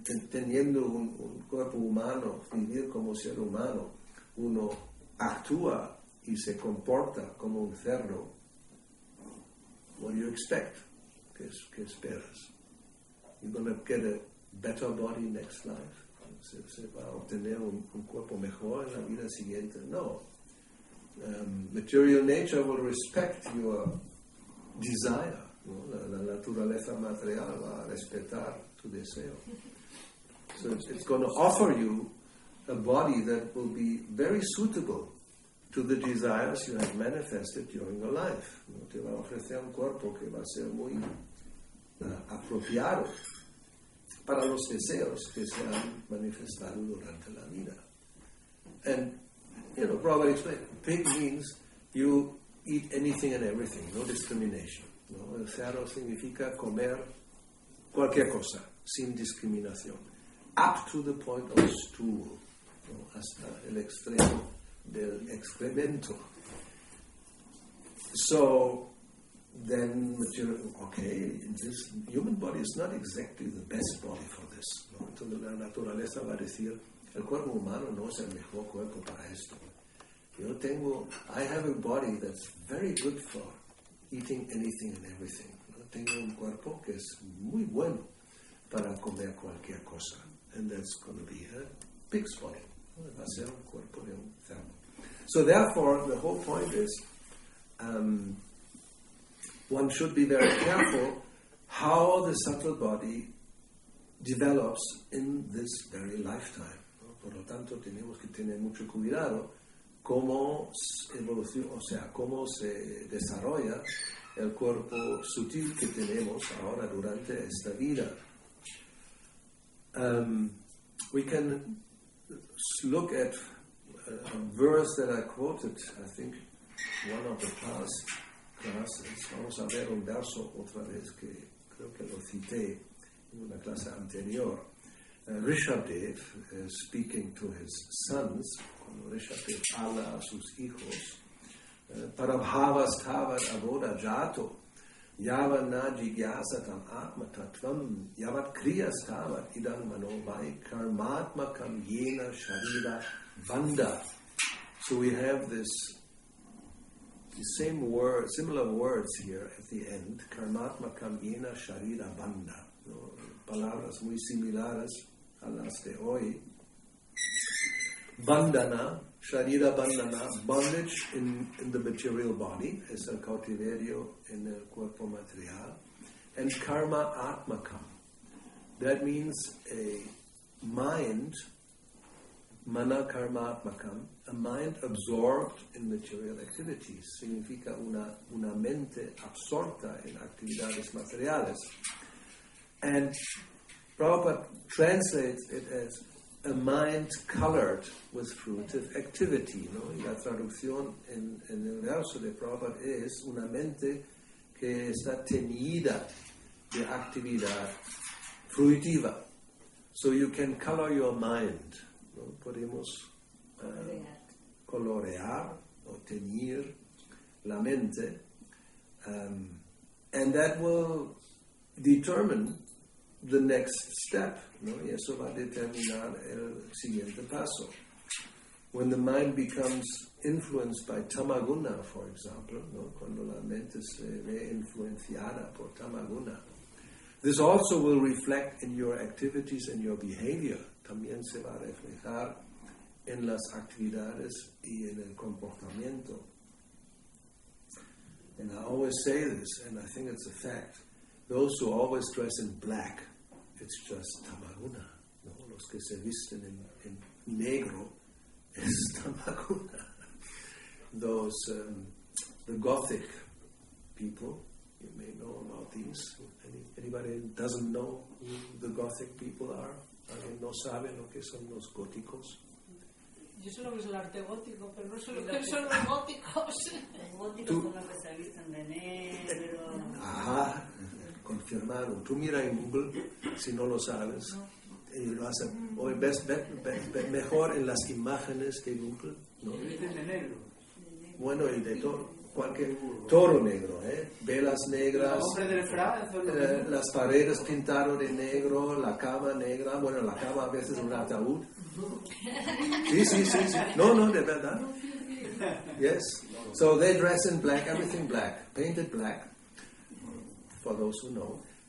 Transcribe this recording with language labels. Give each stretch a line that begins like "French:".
Spanish: Teniendo un cuerpo humano, vivir como ser humano, uno actúa y se comporta como un cerdo,
English: what do you expect?
Spanish: ¿Qué esperas?
English: You're going to get a better body next life?
Spanish: ¿Se va a obtener un cuerpo mejor en la vida siguiente?
English: No. Material nature will respect your desire. ¿No?
Spanish: La naturaleza material va a respetar tu deseo.
English: So it's going to offer you a body that will be very suitable to the desires you have manifested during your life.
Spanish: ¿No? Te va a ofrecer un cuerpo que va a ser muy apropiado para los deseos que se han manifestado durante la vida.
English: And, Prabhupada explained, pig means you eat anything and everything, no discrimination.
Spanish: ¿No? El cerdo significa comer cualquier cosa, sin discriminación.
English: Up to the point of stool, ¿no?
Spanish: Hasta el extremo del excremento.
English: So, then this human body is not exactly the best body for this.
Spanish: ¿No? Entonces la naturaleza va a decir, el cuerpo humano no es el mejor cuerpo para esto.
English: I have a body that's very good for eating anything and everything.
Spanish: ¿No? Tengo un cuerpo que es muy bueno para comer cualquier cosa.
English: And that's going to be a pig's body.
Spanish: ¿No? Va a ser un cuerpo de un cerdo.
English: So therefore, the whole point is, one should be very careful how the subtle body develops in this very lifetime.
Spanish: ¿No? Por lo tanto, tenemos que tener mucho cuidado cómo cómo se desarrolla el cuerpo sutil que tenemos ahora durante esta vida.
English: We can look at a verse that I quoted, I think, one of the past classes.
Spanish: Vamos a ver un verso otra vez que creo que lo cité en una clase anterior.
Sanskrit: Rishabdev,
English: speaking to his sons,
Spanish: cuando Rishabdev habla a sus hijos,
Sanskrit: Parabhavastavat avoda jato, yavana jigyasatam atmatatvam, yavat kriyastavat idam manovai, karmatmakam yena sharira vanda.
English: So we have the same word, similar words here at the end, karmatmakam yena sharira vanda.
Spanish: ¿No? Palabras muy similares a las de hoy.
English: Bandhana, Sharira Bandhana, bondage in the material body,
Spanish: es el cautiverio en el cuerpo material,
English: and Karma Atmakam. That means a mind, Mana Karma Atmakam, a mind absorbed in material activities.
Spanish: Significa una mente absorta en actividades materiales.
English: And Prabhupada translates it as a mind colored with fruitive activity.
Spanish: ¿No? Y la traducción en el verso de Prabhupada es una mente que está teñida de actividad fruitiva.
English: So you can color your mind.
Spanish: ¿No? Podemos colorear o teñir la mente.
English: And that will determine the next step, ¿no?
Spanish: Y eso va a determinar el siguiente paso.
English: When the mind becomes influenced by tamaguna, for example, ¿no?
Spanish: Cuando la mente se ve influenciada por tamaguna,
English: this also will reflect in your activities and your behavior.
Spanish: También se va a reflejar en las actividades y en el comportamiento.
English: And I always say this, and I think it's a fact. Those who always dress in black, it's just tamaguna.
Spanish: No? Los que se visten en negro es tamaguna.
English: Those, the Gothic people, you may know about these. Anybody doesn't know who the Gothic people are?
Spanish: ¿Alguien no sabe lo que son los góticos? Yo sé lo que es el arte gótico, pero no sé lo que son los góticos. Los góticos son los que se visten de negro. Ah, confirmaron. Tú mira en Google, si no lo sabes, y lo haces. Hoy ves mejor en las imágenes de Google, ¿no? Visten de negro. Bueno, y de todo. Cualquier toro negro, velas negras, Hombre del fra, las paredes pintadas de negro, la cama negra, bueno, la cama a veces un ataúd. Sí. No, de verdad. Yes.
English: So they dress in black, everything black, painted black, for those who know.